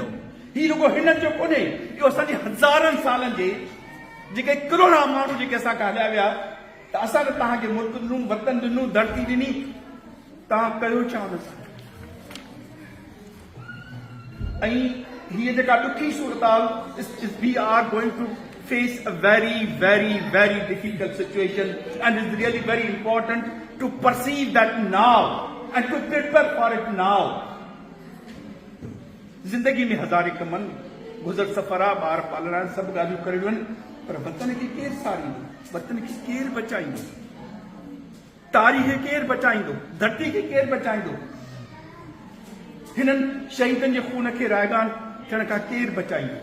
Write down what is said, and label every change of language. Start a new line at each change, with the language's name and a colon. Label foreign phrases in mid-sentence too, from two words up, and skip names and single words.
Sindhi: ही रुगो हिन जो कोन्हे, इहो असांजे हज़ारनि सालनि जे जेके करोड़ा माण्हू जेके असांखे हलिया विया, त असांखे तव्हांखे मुल्क ॾिनूं, वतन ॾिनूं, धरती ॾिनी, तव्हां कयो छा हुन सां? ऐं हीअ जेका ॾुखी सूरताल,
English: we are going to face a very, very, very difficult situation, and it's really very important to perceive that now and to prepare for it now.
Sindhi: जिंदगी में हज़ारे कमन गुज़र सफ़रा, ॿार पालणा, सभु ॻाल्हियूं करणियूं आहिनि, पर वतन खे केरु सारींदो, वतन खे केरु बचाईंदो, तारीख़ खे केरु बचाईंदो, धरती खे केरु बचाईंदो, हिननि शहीदनि जे खून खे रायगान थियण खां केरु बचाईंदो?